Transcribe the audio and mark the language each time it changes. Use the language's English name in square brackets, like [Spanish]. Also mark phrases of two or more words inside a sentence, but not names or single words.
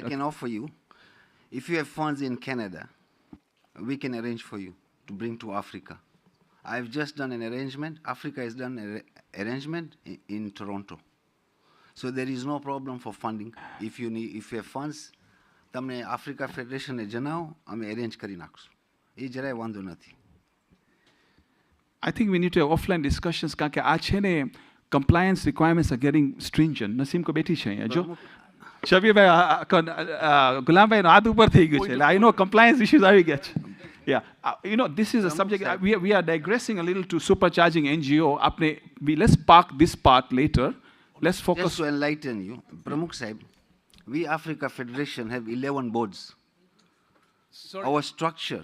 [English] I can offer you, if you have funds in Canada, we can arrange for you to bring to Africa. I've just done an arrangement. Africa has done an arrangement in Toronto. So there is no problem for funding. If you have funds, [Gujarati] તમને Africa Federation ને જણાવો, અમે arrange કરી નાખશું. એ જરાય વાંધો નથી. [English] I think we need to have offline discussions [Gujarati] કારણ કે આ છે ને [English] compliance requirements are getting stringent. [Gujarati] Nasimco બેઠી છે અહીંયા જો. શબીરભાઈ ગુલામભાઈનો હાથ ઉપર થઈ ગયું છે. [English] I know compliance issues [Gujarati] આવી ગયા છે. [English] Yeah, you know, this is a subject, we are digressing a little to supercharging NGO. Let's park this part later. Let's focus. Just to enlighten you, Pramukh Sahib, we Africa Federation have 11 boards. Sorry. Our structure.